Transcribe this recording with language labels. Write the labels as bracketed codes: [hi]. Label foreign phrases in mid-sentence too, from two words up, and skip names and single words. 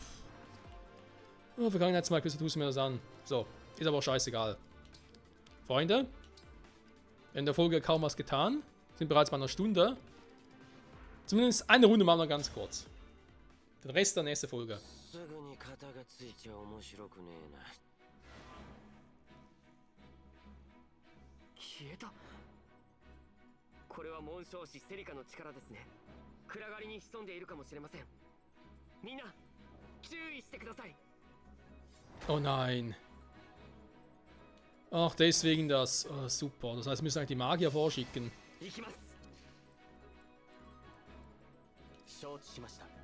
[de] Oh, Vergangenheitsmarkt, wieso tust du mir das an? So, ist aber auch scheißegal. Freunde, in der Folge kaum was getan. Sind bereits bei einer Stunde. Zumindest eine Runde machen wir ganz kurz. Den Rest der nächsten Folge. [ja] 消えた。これは紋章師セリカの力ですね。暗がりに潜んでいるかもしれません。みんな注意してください。 [de] Oh nein. Ach, deswegen das. Oh, super. Das heißt, wir müssen eigentlich die Magier vorschicken. [ja] 行きます。承知しました。